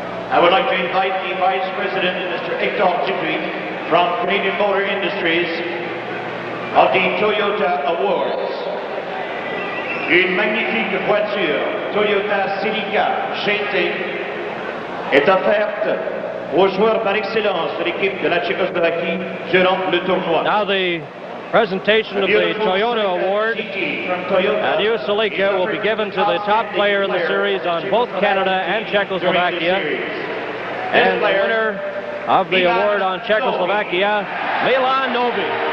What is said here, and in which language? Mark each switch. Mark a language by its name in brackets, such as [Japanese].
[English] I would like to invite the Vice President, Mr. Hector Dupuis, from Canadian Motor Industries, of the Toyota Awards. [French] Une magnifique voiture Toyota Celica Shinte est offerte aux joueurs par excellence de l'équipe de la Tchécoslovaquie durant le tournoi. [English] Now the presentation of the Toyota Award at I.Холик will be given to the top player in the series on both Canada and Czechoslovakia. And the winner of the award on Czechoslovakia, Milan Novi.